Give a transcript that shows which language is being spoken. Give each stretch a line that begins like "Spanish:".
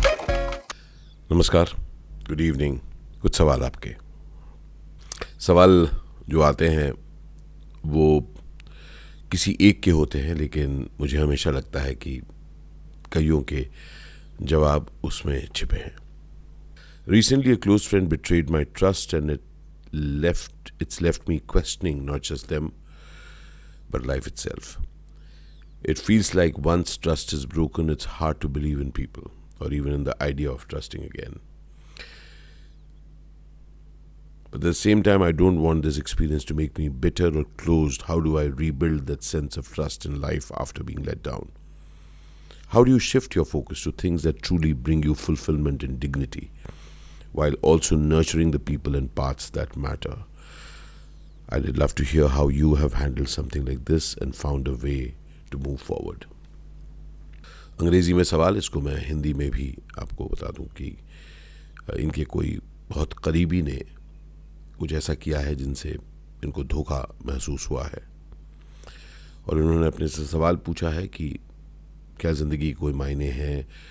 Hindi: नमस्कार, good evening. कुछ सवाल आपके सवाल जो आते हैं वो किसी एक के होते हैं, लेकिन मुझे हमेशा लगता है कि कईयों के जवाब उसमें छिपे हैं।
English: Recently, a close friend betrayed my trust, and it's left me questioning not just them, but life itself. It feels like once trust is broken, it's hard to believe in people or even in the idea of trusting again. But at the same time, I don't want this experience to make me bitter or closed. How do I rebuild that sense of trust in life after being let down? How do you shift your focus to things that truly bring you fulfillment and dignity, while also nurturing the people and parts that matter? I'd love to hear how you have handled something like this and found a way to move forward.
Hindi: अंग्रेजी में सवाल, इसको मैं हिंदी में भी आपको बता दूं कि इनके कोई बहुत करीबी ने कुछ ऐसा किया है जिनसे इनको धोखा महसूस हुआ है, और इन्होंने अपने से सवाल पूछा है कि क्या ज़िंदगी कोई मायने हैं।